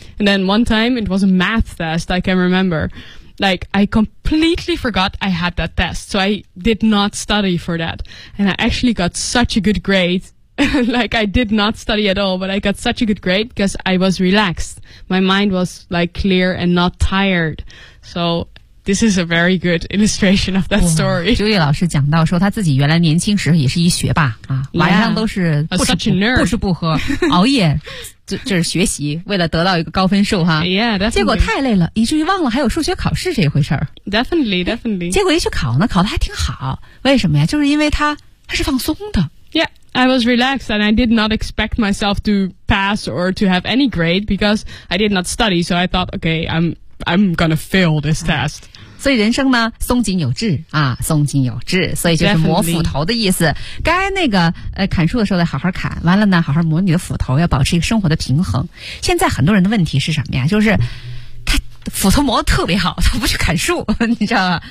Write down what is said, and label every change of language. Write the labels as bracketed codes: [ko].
[en] And then one time, it was a math test, I can remember. Like, I completely forgot I had that test, so I did not study for that. And I actually got such a good grade. Like, I did not study at all, but I got such a good grade because I was relaxed. My mind was, like, clear and not tired. So... This is a very good illustration of that story. [zh] 朱毅老师讲到说他自己原来年轻时也是一学霸啊， [en] yeah, [zh] 晚上都是不吃不喝熬夜就是学习为了得到一个高分数哈。 [en] Yeah, definitely. [zh] 结果太累了以至于忘了还有数学考试这一回事儿。 [en] Definitely, definitely. [zh] 结果一去考呢考得还挺好。为什么呀就是因为他是放松的。 [en] Yeah. I was relaxed and I did not expect myself to pass or to have any grade because I did not study. So I thought, okay, I'm I'm gonna fail this test. [zh] 所以人生呢，松紧有致啊，松紧有致，所以就是磨斧头的意思。 [en] Definitely. [zh] 该那个砍树的时候得好好砍，完了呢，好好磨你的斧头，要保持一个生活的平衡。现在很多人的问题是什么呀？就是他斧头磨得特别好，他不去砍树，你知道吗？